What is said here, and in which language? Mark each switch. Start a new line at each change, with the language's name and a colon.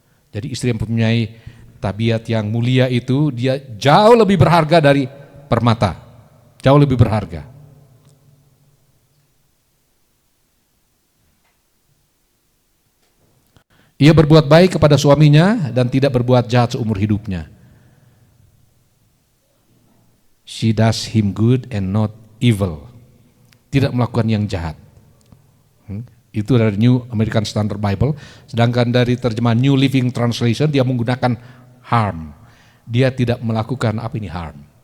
Indonesian: Jadi istri yang mempunyai tabiat yang mulia itu dia jauh lebih berharga dari permata. Jauh lebih berharga. Ia berbuat baik kepada suaminya dan tidak berbuat jahat seumur hidupnya.
English: She does him good and not evil.
Indonesian: Tidak melakukan yang jahat. Itu dari New American Standard Bible. Sedangkan dari terjemahan New Living Translation dia menggunakan harm. Dia tidak melakukan apa ini harm.